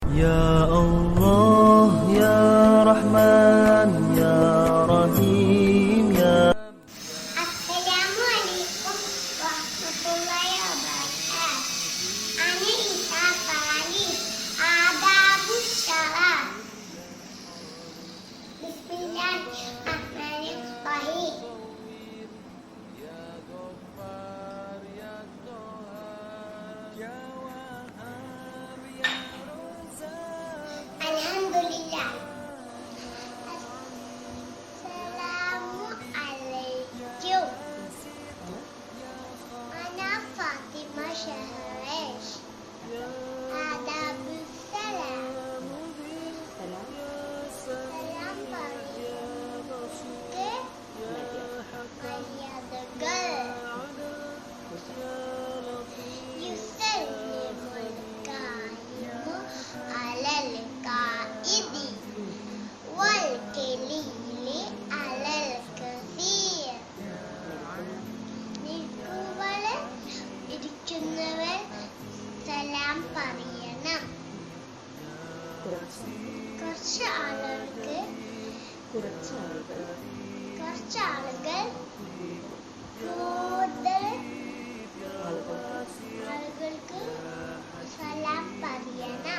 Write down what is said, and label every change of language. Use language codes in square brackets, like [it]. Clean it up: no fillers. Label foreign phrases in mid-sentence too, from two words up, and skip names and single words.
[ar] يا الله يا رحمن يا رحيم يا السلام عليكم ورحمة الله وبركاته. أنا Isa Fali. آداب السلام. بسم الله الرحمن الرحيم. الحمد لله. السلام عليكم. Ana Fatimah Syahresh. آداب السلام. Salam bagi Maria the girl. يسلم القائم على القاعد والقليل على الكثير. [ml] നിൽക്കുവളെ ഇരിക്കുന്നവർ സലാം പറയണം. കുറച്ച് ആളുകൾ കൂടുതൽ ആളുകൾക്ക് സലാം പറയണം.